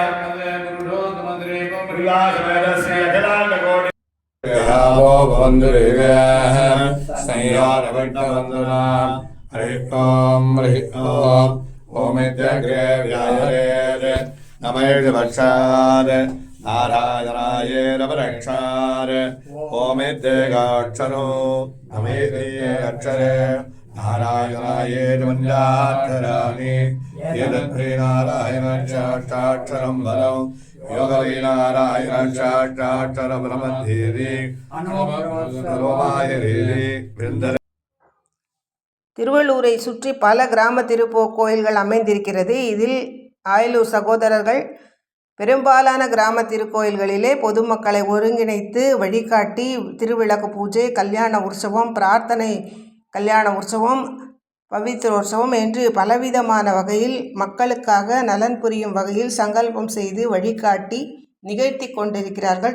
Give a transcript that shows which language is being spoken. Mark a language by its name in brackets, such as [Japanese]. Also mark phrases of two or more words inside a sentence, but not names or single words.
[Sanskrit] विलासवेदस्य अखिलाण्डकोटि हरि ओम ओमित्यग्रे व्याहरे नमः नारायणाय नमरक्षार ओमित्येकाक्षरो नमेत्यक्षरे नारायणाय नमन्याक्षराणि यदत्प्रीनारायणश्चाक्षरं बलं योगवै नारायणश्चाक्षरं ब्रह्मधीरि [Tamil] திருவள்ளூரை சுற்றி பல கிராம திருக்கோயில்கள் அமைந்திருக்கிறது. இதில் ஆயலூர் சகோதரர்கள் பெரும்பாலான கிராம திருக்கோயில்களிலே பொதுமக்களை ஒருங்கிணைத்து வழிகாட்டி திருவிளக்கு பூஜை, கல்யாண உற்சவம், பிரார்த்தனை கல்யாண உற்சவம், பவித்ரோற்சவம் என்று பலவிதமான வகையில் மக்களுக்காக நலன் புரியும் வகையில் சங்கல்பம் செய்து வழிகாட்டி நிகழ்த்தி கொண்டிருக்கிறார்கள்.